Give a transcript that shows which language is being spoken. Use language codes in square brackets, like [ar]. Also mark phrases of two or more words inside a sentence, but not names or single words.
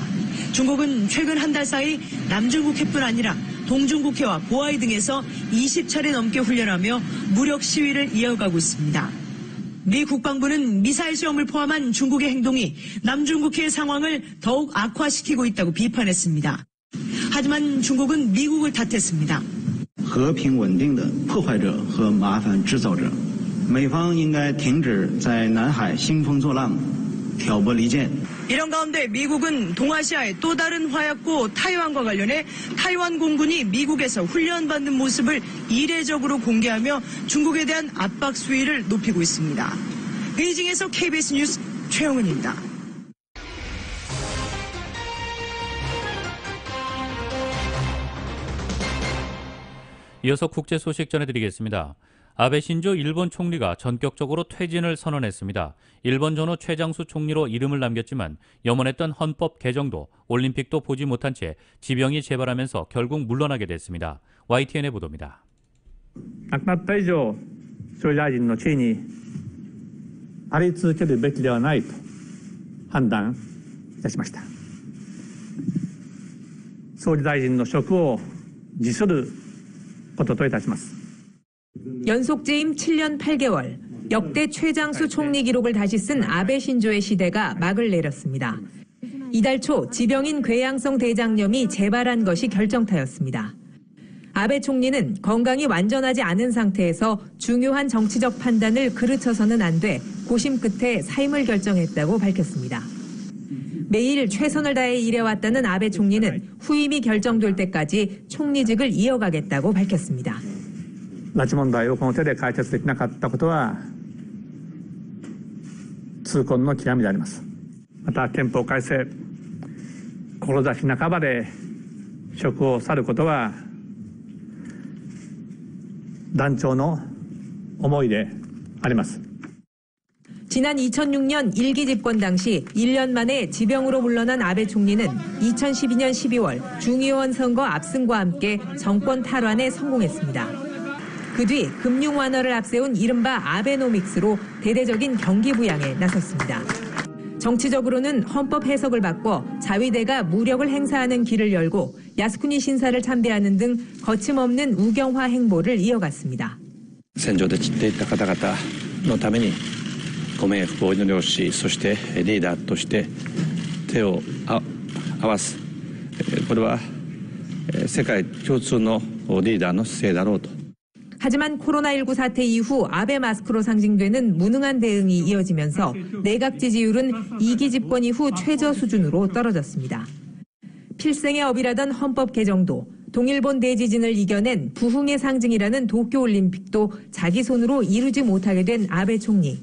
[ko] 중국은 최근 한 달 사이 남중국해뿐 아니라 동중국해와 보아이 등에서 20차례 넘게 훈련하며 무력 시위를 이어가고 있습니다. 미 국방부는 미사일 시험을 포함한 중국의 행동이 남중국해의 상황을 더욱 악화시키고 있다고 비판했습니다. 하지만 중국은 미국을 탓했습니다. [zh] 和平稳定的破坏者和麻烦制造者，美方应该停止在南海兴风作浪、挑拨离间。 [ko] 이런 가운데 미국은 동아시아의 또 다른 화약고 타이완과 관련해 타이완 공군이 미국에서 훈련받는 모습을 이례적으로 공개하며 중국에 대한 압박 수위를 높이고 있습니다. 베이징에서 KBS 뉴스 최영은입니다. 이어서 국제 소식 전해드리겠습니다. 아베 신조 일본 총리가 전격적으로 퇴진을 선언했습니다. 일본 전후 최장수 총리로 이름을 남겼지만 염원했던 헌법 개정도 올림픽도 보지 못한 채 지병이 재발하면서 결국 물러나게 됐습니다. YTN의 보도입니다. [ja] 亡くなった以上、総理大臣の地位にあり続けるべきではないと判断いたしました。総理大臣の職を辞することといたします。 [ko] 연속 재임 7년 8개월, 역대 최장수 총리 기록을 다시 쓴 아베 신조의 시대가 막을 내렸습니다. 이달 초 지병인 궤양성 대장염이 재발한 것이 결정타였습니다. 아베 총리는 건강이 완전하지 않은 상태에서 중요한 정치적 판단을 그르쳐서는 안 돼 고심 끝에 사임을 결정했다고 밝혔습니다. 매일 최선을 다해 일해왔다는 아베 총리는 후임이 결정될 때까지 총리직을 이어가겠다고 밝혔습니다. [ja] 拉致問題をこの手で解決できなかったことは痛恨の極みであります。また憲法改正、志半ばで職を去ることは断腸の思いであります。 [ko] 지난 2006년 1기 집권 당시 1년 만에 지병으로 물러난 아베 총리는 2012년 12월 중의원 선거 압승과 함께 정권 탈환에 성공했습니다. 그 뒤 금융 완화를 앞세운 이른바 아베노믹스로 대대적인 경기 부양에 나섰습니다. 정치적으로는 헌법 해석을 바꿔 자위대가 무력을 행사하는 길을 열고 야스쿠니 신사를 참배하는 등 거침없는 우경화 행보를 이어갔습니다. [ja] 戦場で散っていった方々のためにご冥福をお祈りをし、そしてリーダーとして手を合わす、これは世界共通のリーダーの姿勢だろうと。 [ko] 하지만 코로나19 사태 이후 아베 마스크로 상징되는 무능한 대응이 이어지면서 내각 지지율은 2기 집권 이후 최저 수준으로 떨어졌습니다. 필생의 업이라던 헌법 개정도, 동일본 대지진을 이겨낸 부흥의 상징이라는 도쿄올림픽도 자기 손으로 이루지 못하게 된 아베 총리.